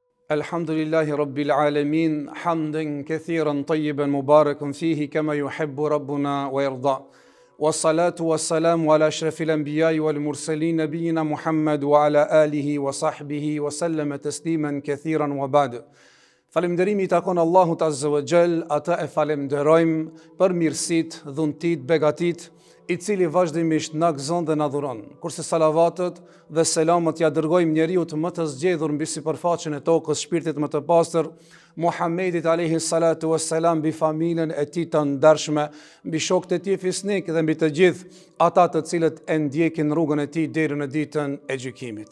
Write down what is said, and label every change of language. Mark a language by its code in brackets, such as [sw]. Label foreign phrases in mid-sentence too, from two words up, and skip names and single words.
[ar] الحمد لله رب العالمين حمدا كثيرا طيبا مباركا فيه كما يحب ربنا ويرضى والصلاة والسلام على أشرف الأنبياء والمرسلين نبينا محمد وعلى آله وصحبه وسلم تسليما كثيرا وبعد. [sq] Falënderimi takon Allahut [ar] عز وجل, [sq] ata e falenderojmë për mirësitë, dhuntit, begatit, i cili vazhdimisht na gëzon dhe na dhuron. Kurse salavatet dhe selamet ja dërgojmë njeriu më të zgjedhur mbi sipërfaqen e tokës, shpirtit më të pastër, Muhammedit [ar] عليه الصلاة والسلام, [sq] mbi familjen e tij të ndershme, mbi shokët e tij fisnik dhe mbi të gjithë ata të cilët e ndjekin rrugën e tij deri në ditën e gjykimit.